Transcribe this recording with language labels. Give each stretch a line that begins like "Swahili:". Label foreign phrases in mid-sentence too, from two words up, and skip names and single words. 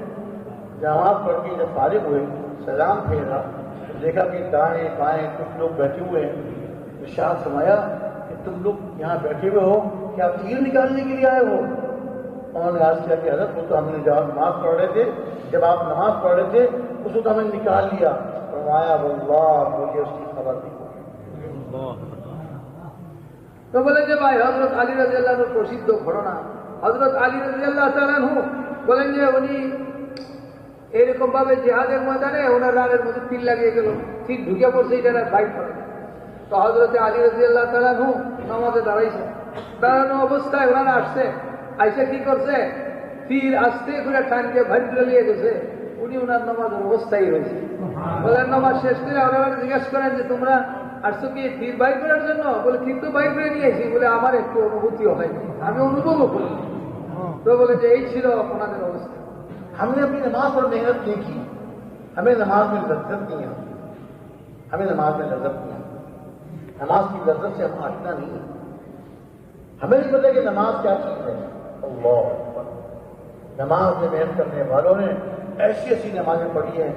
Urdu: نماز پڑھ کے جب فارغ ہوئے سلام پھیرا, دیکھا کہ دائیں بائیں کچھ لوگ بیٹھے ہوئے ہیں. ارشاد فرمایا کہ تم لوگ یہاں بیٹھے ہوئے ہو, کیا تیر نکالنے کے لیے آئے ہو؟ انہوں نے عرض کیا کہ حضرت وہ تو ہم نے جب نماز پڑھ رہے تھے, جب آپ نماز پڑھ رہے تھے اس وقت ہمیں نکال لیا. فرمایا واللہ مجھے اس کی خبر نہیں.
Bangla: তো বলে যে ভাই হযরত আলী
Arabic: رضي الله عنه
Bangla: প্রসিদ্ধ ঘটনা, হযরত আলী
Arabic: رضي الله تعالى عنه
Bangla: বলেন যে উনি এরকম ভাবে জিহাদের ময়দানে ওনার রানের মধ্যে তীর লাগিয়ে গেল, তীর ঢুকে পড়ছে, এটা বাইক করে. তো হযরত আলী
Arabic: رضي الله تعالى عنه
Bangla: নামাজে দাঁড়াইছে, দাঁড়ানো অবস্থায় ওনারা আসছে, আইসা কি করছে, তীর আস্তে করে টান দিয়ে ভাই তুলে নিয়ে গেছে. উনি ওনার নামাজের অবস্থায় রয়েছে. বলেন নামাজ শেষ করে ওনারা জিজ্ঞাসা করেন যে তোমরা আসছো কি তীর বাইর করার জন্য? বলে তীর তো বাইর করে নিয়ে আসি. বলে আমার একটু অনুভূতিও হয়নি, আমি অনুভবও করি. তো বলে যে এই ছিল ওনাদের অবস্থা.
Urdu: ہم نے اپنی نماز پر محنت نہیں کی, ہمیں نماز میں لذت نہیں آتی, ہمیں نماز میں لذت نہیں آتی. نماز کی لذت سے ہم آشنا نہیں ہیں. ہمیں نہیں پتا کہ نماز کیا چیز ہے.
Arabic: اللہ اکبر.
Urdu: نماز میں محنت کرنے والوں نے ایسی ایسی نمازیں پڑھی ہیں.